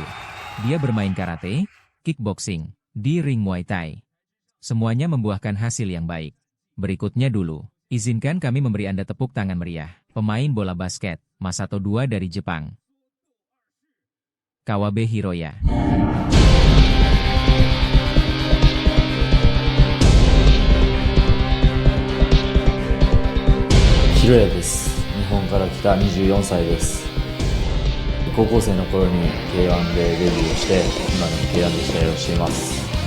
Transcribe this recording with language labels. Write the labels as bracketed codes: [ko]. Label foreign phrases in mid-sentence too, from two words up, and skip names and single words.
[id] Dia bermain karate, kickboxing, di ring Muay Thai. Semuanya membuahkan hasil yang baik. Berikutnya dulu, izinkan kami memberi Anda tepuk tangan meriah. Pemain bola basket, Masato II dari Jepang. Kawabe Hiroya. [ja] ひろやです。日本から来た24歳です。高校生の頃に K1 でデビューをして、今でも K1 で試合をしています。